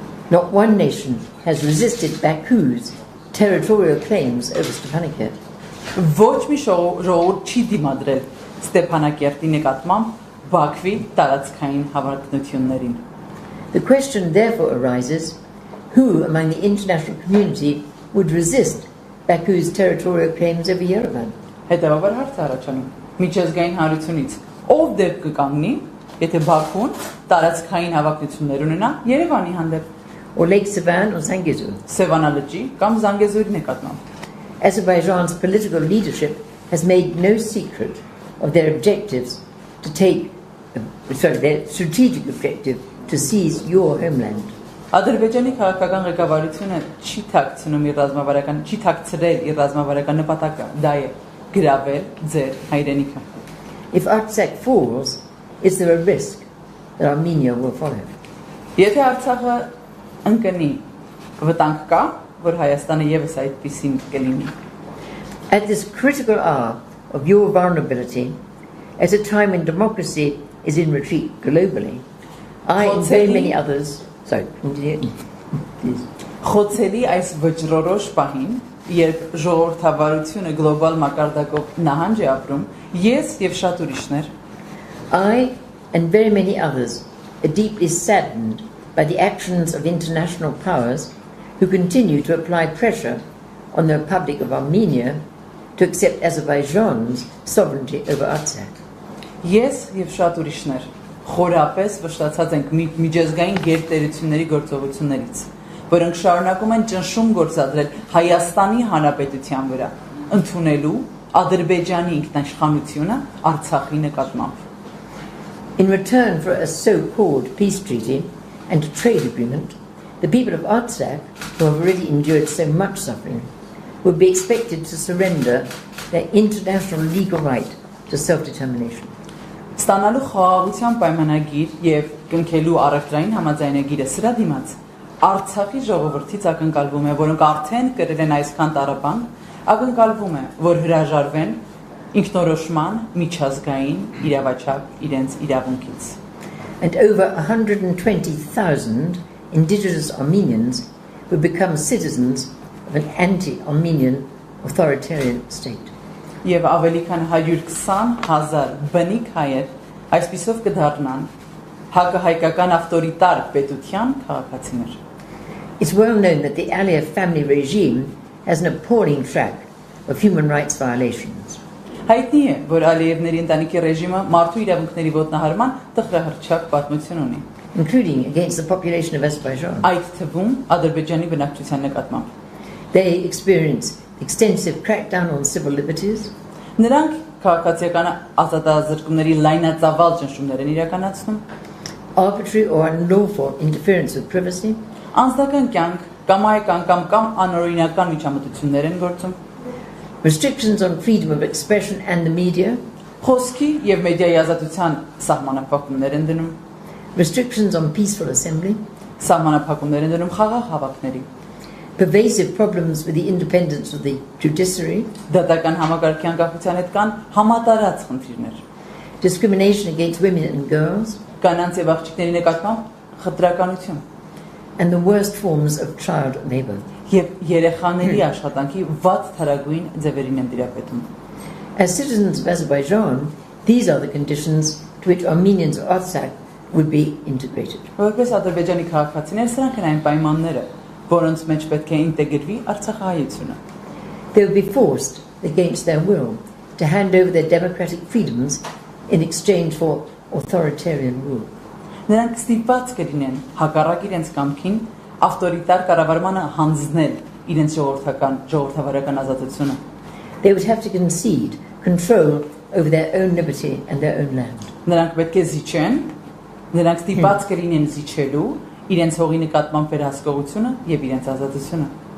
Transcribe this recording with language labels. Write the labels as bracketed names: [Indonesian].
[English] Not one nation has resisted Baku's territorial claims over Stepanakert. [Armenian] Ոչ մի ժողովուրդ չի դիմադրել Ստեփանակերտի նկատմամբ Բաքվի տարածքային հավակնություններին։ [English] The question therefore arises, who among the international community would resist Baku's territorial claims over Yerevan? [Armenian] Հետևաբար հարց առաջանում միջազգային հանրությունից ով դեպք կկանգնի, եթե Բաքուն տարածքային հավակնություններ ունենա Երևանի հանդեպ, [English] or Lake Sevan or Zangezur? [Armenian] Սևանա լճի կամ Զանգեզուրի նկատմամբ։ [English] Azerbaijan's political leadership has made no secret of their objectives to take, their strategic objective to seize your homeland. [Armenian] Ադրբեջանի քաղաքական ղեկավարությունը չի թաքցնում իր ռազմավարական, չի թաքցրել իր ռազմավարական նպատակը, դա է գրավել ձեր հայրենիքը։ [English] If Artsakh falls, is there a risk that Armenia will follow? [Armenian] Եթե Արցախը ընկնի, վտանգ կա, որ Հայաստանը եւս այդպիսին կլինի։ [English] At this critical hour of your vulnerability, at a time when democracy is in retreat globally, I and very many others, please. [Armenian] Խոցելի այս վճռորոշ պահին, երբ ժողովրդավարությունը գլոբալ մակարդակով նահանջ է ապրում, ես եւ շատ ուրիշներ, [English] I and very many others are deeply saddened by the actions of international powers who continue to apply pressure on the Republic of Armenia to accept Azerbaijan's sovereignty over Artsakh. [Armenian] Ես եւ շատ ուրիշներ խորապես վշտացած ենք միջազգային գերտերությունների գործողություններից, որոնք շարունակում են ճնշում գործադրել Հայաստանի Հանրապետության վրա, ընդունելու Ադրբեջանի ինքնաշխանությունը Արցախի նկատմամբ։ [English] In return for a so-called peace treaty and a trade agreement, the people of Artsakh, who have already endured so much suffering, would be expected to surrender their international legal right to self-determination. [Armenian] Ստանալու խաղաղության պայմանագիր եւ կնքելու առևտրային համաձայնագիրը սրա դիմաց Արցախի ժողովրդից ակնկալվում է, որոնք արդեն կրել են այսքան տարապան, ակնկալվում է, որ հրաժարվեն ինքնորոշման միջազգային իրավաչափ իրենց իրավունքից։ [English] And over 120,000 indigenous Armenians will become citizens of an anti-Armenian authoritarian state. [Armenian] Եվ ավելի քան 120,000 բնիկ հայեր այսպիսով կդառնան հակահայկական ավտորիտար պետության քաղաքացիներ։ [English] It's well known that the Aliyev family regime has an appalling track of human rights violations. [Armenian] Հայտնի է, որ Ալիևների ընտանիքի ռեժիմը մարդու իրավունքների ոտնահարման տխրահռչակ պատմություն ունի, [English] including against the population of Azerbaijan. [Armenian] Այդ թվում Ադրբեջանի բնակչության նկատմամբ։ [English] They experience extensive crackdown on civil liberties. [Armenian] Նրանք քաղաքացիական ազատազրկումների լայնածավալ ճնշումներ են իրականացնում, [English] arbitrary or unlawful interference with privacy, [Armenian] անձնական կյանք կամ անօրինական միջամտություններ են գործում, [English] restrictions on freedom of expression and the media, [Armenian] խոսքի եւ մեդիայի ազատության սահմանափակումներ են դնում, [English] restrictions on peaceful assembly, [Armenian] սահմանափակումներ են դնում խաղաղ հավաքների, [English] pervasive problems with the independence of the judiciary, [Armenian] դատական համակարգի անկախության հետ կան համատարած խնդիրներ, [English] discrimination against women and girls, [Armenian] կանանց եւ աղջիկների նկատմամբ խտրականություն, [English] and the worst forms of child labor. [Armenian] Եվ երեխաների աշխատանքի վատ թարագույն ձևերին են տիրապետում։ [English] As citizens of Azerbaijan, these are the conditions to which Armenians of Artsakh would be integrated. [Armenian] Որպես Ադրբեջանի քաղաքացիներ, սրանք են այն պայմանները, որոնց մեջ պետք է ինտեգրվի Արցախահայությունը։ [English] They would be forced, against their will, to hand over their democratic freedoms in exchange for authoritarian rule. [Armenian] Նրանք ստիպված կլինեն հակառակ իրենց կամքին ավտորիտար կառավարմանը հանձնել իրենց ժողովրդավարական ազատությունը. [English] They would have to concede control over their own liberty and their own land. [Armenian] Նրանք պետք է զիջեն, նրանք ստիպված կլինեն զիջելու իրենց հողի նկատմամբ վերահսկողությունը եւ իրենց ազատությունը.